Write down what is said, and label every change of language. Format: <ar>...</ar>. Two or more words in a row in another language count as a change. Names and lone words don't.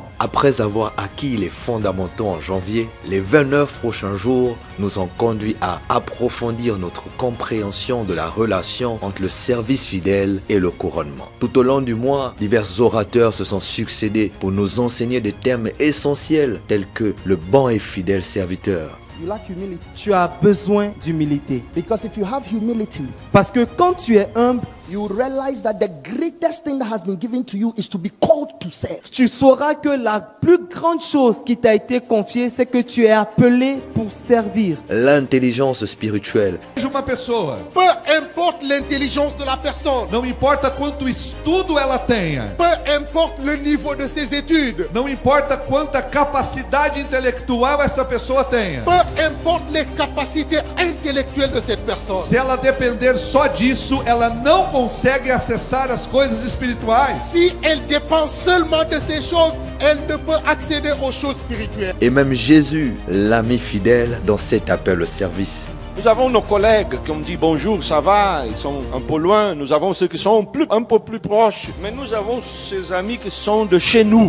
<fr>Après avoir acquis les fondamentaux en janvier, les 29 prochains jours nous ont conduits à approfondir notre compréhension de la relation entre le service fidèle et le couronnement. Tout au long du mois, divers orateurs se sont succédés pour nous enseigner des termes essentiels tels que le bon et fidèle serviteur. Tu as besoin d'humilité.</fr> <en>Because if you have humility,</en> <fr>parce que quand tu es humble,</fr> <en>you realize that the greatest thing that has been given to you is to be called to serve.</en> <fr>Tu sauras que la plus grande chose qui t'a été confiée, c'est que tu es appelé pour servir. L'intelligence spirituelle.</fr> <pt>Uma pessoa.</pt> <fr>Peu importe l'intelligence de la personne.</fr> <pt>Não importa quanto estudo ela tenha.</pt> <fr>Peu importe le niveau de ses études.</fr> <pt>Não importa quanta capacidade intelectual essa pessoa tenha.</pt> <fr>Peu importe les capacités intellectuelles de cette personne.</fr> <pt>Se ela depender só disso, ela não consegue acessar as coisas espirituais.</pt> <fr>Si elle dépend seulement de ces choses, elle ne peut accéder aux choses spirituelles. Et même Jésus, l'ami fidèle, dans cet appel au service. Nous avons nos collègues qui ont dit bonjour, ça va, ils sont un peu loin. Nous avons ceux qui sont un peu plus proches. Mais nous avons ces amis qui sont de chez nous.</fr>